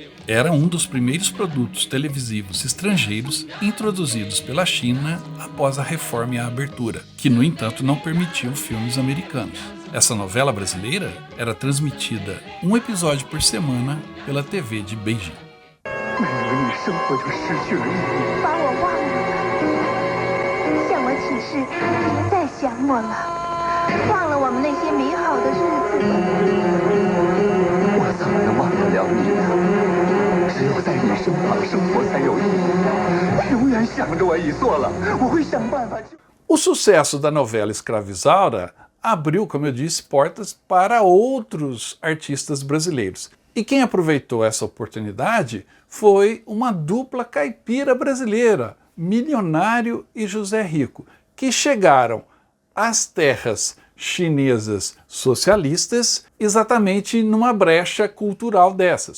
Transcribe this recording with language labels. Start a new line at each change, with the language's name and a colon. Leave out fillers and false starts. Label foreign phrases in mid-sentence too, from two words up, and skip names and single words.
Portuguese: Era um dos primeiros produtos televisivos estrangeiros introduzidos pela China após a reforma e a abertura, que, no entanto, não permitiam filmes americanos. Essa novela brasileira era transmitida um episódio por semana pela TV de Beijing.
Chinese: 没有你，生活就失去了意义。把我忘了，向我起誓，别再想我了，忘了我们那些美好的日子。我怎么能忘得了你呢？只有在你身旁生活才有意义。永远想着我已做了，我会想办法去。
Portuguese: O sucesso da novela Escrava Isaura abriu, como eu disse, portas para outros artistas brasileiros. E quem aproveitou essa oportunidade foi uma dupla caipira brasileira, Milionário e José Rico, que chegaram às terras chinesas socialistas exatamente numa brecha cultural dessas.